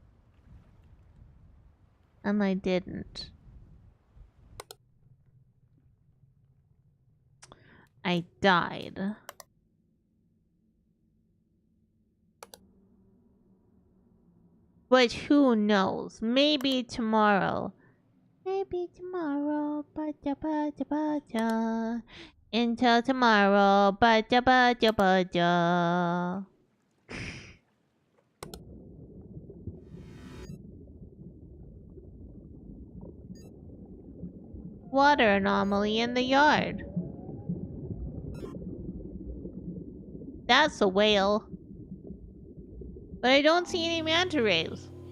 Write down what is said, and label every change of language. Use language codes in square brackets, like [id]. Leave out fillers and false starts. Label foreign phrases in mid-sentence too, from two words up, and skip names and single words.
[en] And I didn't. I died. But who knows? Maybe tomorrow. Maybe maybe tomorrow. Ba-ja, ba-ja, ba-ja. Until tomorrow. Ba-ja, ba-ja, ba-ja. Water anomaly in the yard. That's a whale. But I don't see any manta rays.